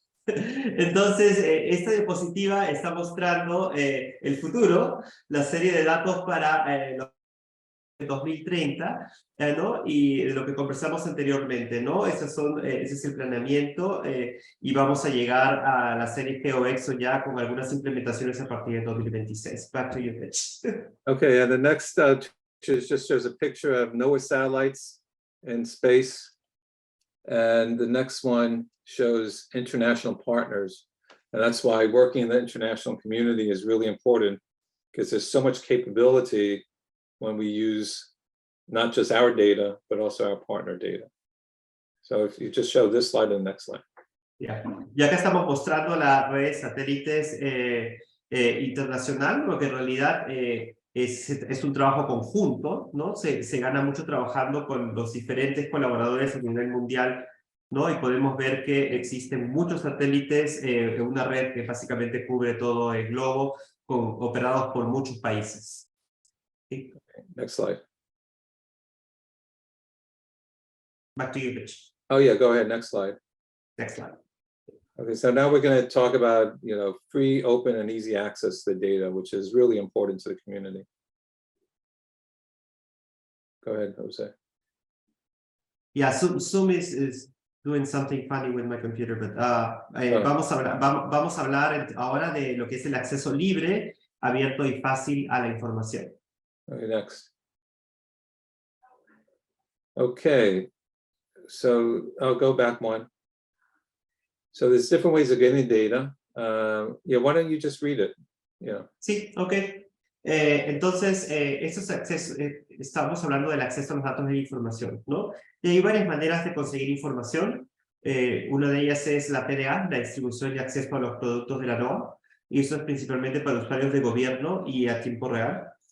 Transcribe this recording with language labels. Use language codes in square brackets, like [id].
[es] Entonces, esta diapositiva está mostrando el futuro, la serie de datos para los 2030, ¿no? Y lo que conversamos anteriormente, ¿no? Ese es el planeamiento y vamos a llegar a la serie GeoXO ya con algunas implementaciones a partir de 2026. [en] Back to you, Mitch. Okay, and the next just shows a picture of NOAA satellites in space. And the next one shows international partners. And that's why working in the international community is really important, because there's so much capability when we use not just our data, but also our partner data. So if you just show this slide and the next slide. Yeah. [es] Y acá estamos mostrando la red de satélites internacional, porque en realidad es un trabajo conjunto, ¿no? Se gana mucho trabajando con los diferentes colaboradores a nivel mundial, ¿no? Y podemos ver que existen muchos satélites en una red que básicamente cubre todo el globo, operados por muchos países. ¿Sí? [en] Okay, next slide. Back to you, Rich. Oh yeah, go ahead, next slide. Next slide. Okay, so now we're going to talk about, free, open, and easy access to the data, which is really important to the community. Go ahead, Jose. Yeah, Zoom is doing something funny with my computer, but [es] vamos a hablar ahora de lo que es el acceso libre, abierto y fácil a la información. [en] Okay, next. Okay, so I'll go back one. So there's different ways of getting data. Why don't you just read it? Yeah. [es] Sí, ok. Entonces, esto es acceso, estamos hablando del acceso a los datos de información, ¿no? Y hay varias maneras de conseguir información. Una de ellas es la PDA, la distribución y acceso a los productos de la NOAA, y eso es principalmente para usuarios de gobierno y a tiempo real.